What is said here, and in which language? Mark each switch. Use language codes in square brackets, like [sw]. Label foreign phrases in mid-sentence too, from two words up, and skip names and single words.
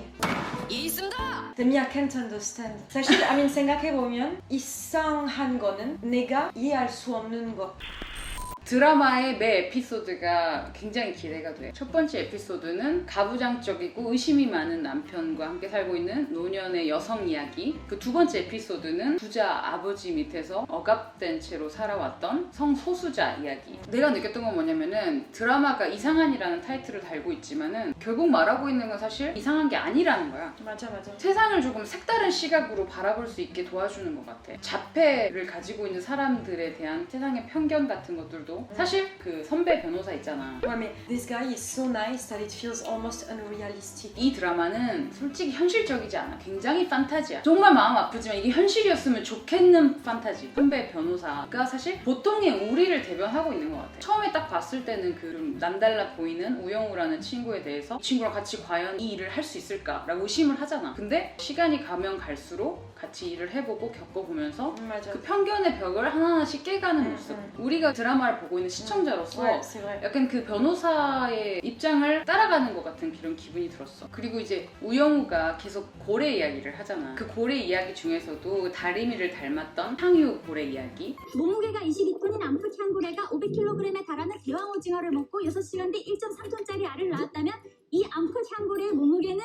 [ko] 있습니다. [en] Then me, I can't understand. 사실, I mean, [ko] 생각해보면 이상한 거는 내가 이해할 수 없는 거. 드라마의 매 에피소드가 굉장히 기대가 돼. 첫 번째 에피소드는 가부장적이고 의심이 많은 남편과 함께 살고 있는 노년의 여성 이야기. 그 두 번째 에피소드는 부자 아버지 밑에서 억압된 채로 살아왔던 성소수자 이야기. 내가 느꼈던 건 뭐냐면은 드라마가 이상한이라는 타이틀을 달고 있지만은 결국 말하고 있는 건 사실 이상한 게 아니라는 거야. 맞아. 세상을 조금 색다른 시각으로 바라볼 수 있게 도와주는 것 같아. 자폐를 가지고 있는 사람들에 대한 세상의 편견 같은 것들도 사실 그 선배 변호사 있잖아. [fr] Ouais, mais [en] this guy is so nice that it feels almost unrealistic. [ko] 이 드라마는 솔직히 현실적이지 않아. 굉장히 판타지야. 정말 마음 아프지만 이게 현실이었으면 좋겠는 판타지. 선배 변호사가 사실 보통의 우리를 대변하고 있는 것 같아. 처음에 딱 봤을 때는 그 좀 남달라 보이는 우영우라는 친구에 대해서 이 친구랑 같이 과연 이 일을 할 수 있을까라고 의심을 하잖아. 근데 시간이 가면 갈수록 같이 일을 해보고 겪어보면서 맞아. 그 편견의 벽을 하나하나씩 깨가는 모습. 우리가 드라마를 보고 있는 시청자로서 [fr] Ouais, c'est vrai. [ko] 약간 그 변호사의 입장을 따라가는 것 같은 그런 기분이 들었어. 그리고 이제 우영우가 계속 고래 이야기를 하잖아. 그 고래 이야기 중에서도 다리미를 닮았던 향유 고래 이야기. 몸무게가 22톤인 암컷 향고래가 500kg에 달하는 대왕 오징어를 먹고 6시간 뒤 1.3톤짜리 알을 낳았다면 이 암컷 향고래의 몸무게는